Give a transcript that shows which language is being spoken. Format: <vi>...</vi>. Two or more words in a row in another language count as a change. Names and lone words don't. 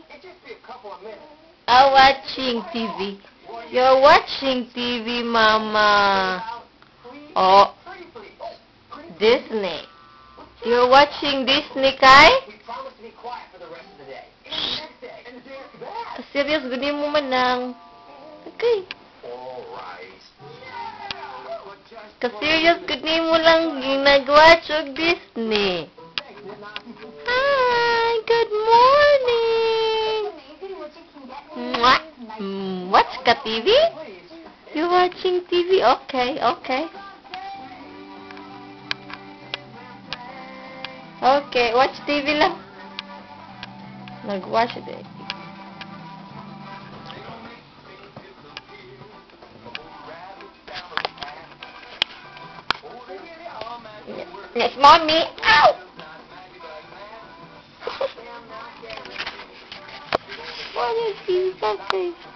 <en>Oh, watching TV. You're watching TV, Mama. Oh, Disney. You're watching Disney, Kai? Serious,</en> <ceb>gani mo manang. Okay. Ka-serious, gani mo lang ginag-watch og Disney.</ceb> <en>Hi, good morning.</en> <ceb>Mwah. Watch ka TV?</ceb> <en>You're watching TV? Okay, okay. Okay, watch TV lang. Nag-watch it. Yes, mommy. Ow! What is this? Okay.</en>